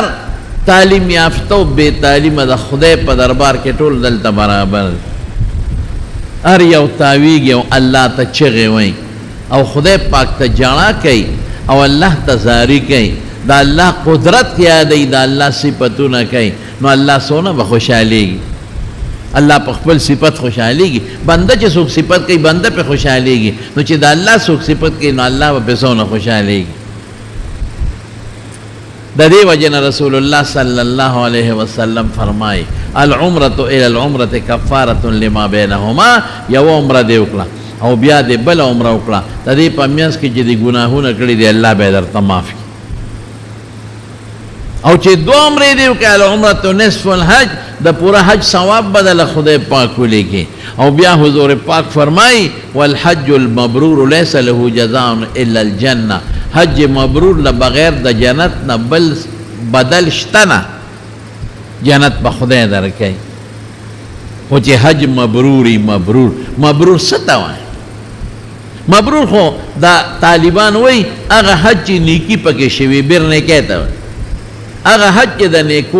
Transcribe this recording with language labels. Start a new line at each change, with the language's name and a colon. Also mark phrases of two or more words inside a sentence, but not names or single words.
Pashto: تعلیم یافته او بې تعلیمه د خدای په دربار کې ټول دلته برابر هر یو تاویږي او الله ته چغې وایي او خدای پاک ته جاڼه کوي او الله ته زاری کوي د الله قدرت یادوي د الله صفتونه کوي نو الله څونه به خوشحالېږي الله په خپل صفت خوشحالېږي بنده چې څوک صفت کوي بنده پې خوشحالېږي نو چې د الله څوک صفت کوي نو الله به پې څونه خوشحالېږي د دې وجه نه رسول الله صلی الله علیه وسلم فرمایي
Arabic: العمرة الى العمرة کفارة لما بینهما
Pashto: یو عمره دې وکړه او بیا دې بل عمره وکړه د دې په منځ کې چې دې ګناهونه کړي دي الله به درته معاف کړي او چې 2 عمرې دې وکړه
Arabic: العمرة نصف الحج
Pashto: د پورا حج ثواب بدله خدای پاک ولیکي او بیا حضور پاک فرمایي
Arabic: والحج المبرور ليس له جزاء الا الجنه
Pashto: حج مبرور له بغیر د جنت نه بل بدل شته نه جنت به خدای درکوي خو چې حج مبروري مبرور څه ته وایي مبرور خو دا طالبان وایي هغه حج چې نیکي پکې شوي بیر نیکۍ ته وایي هغه حج چې د نیکو